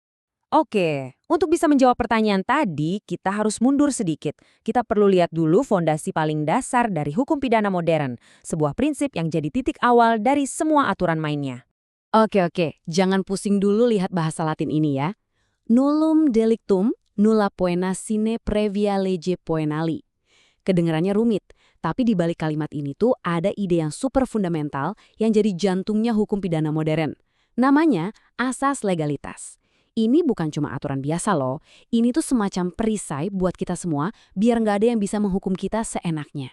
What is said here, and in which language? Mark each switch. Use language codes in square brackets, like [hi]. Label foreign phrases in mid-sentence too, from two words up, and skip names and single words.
[id] Oke, untuk bisa menjawab pertanyaan tadi, kita harus mundur sedikit. Kita perlu lihat dulu fondasi paling dasar dari hukum pidana modern, sebuah prinsip yang jadi titik awal dari semua aturan mainnya. Oke, jangan pusing dulu lihat bahasa Latin ini ya. [la] Nullum delictum, nulla poena sine previa lege poenali. [id] Kedengarannya rumit, tapi di balik kalimat ini tuh ada ide yang super fundamental yang jadi jantungnya hukum pidana modern. Namanya asas legalitas. Ini bukan cuma aturan biasa loh, ini tuh semacam perisai buat kita semua biar nggak ada yang bisa menghukum kita seenaknya.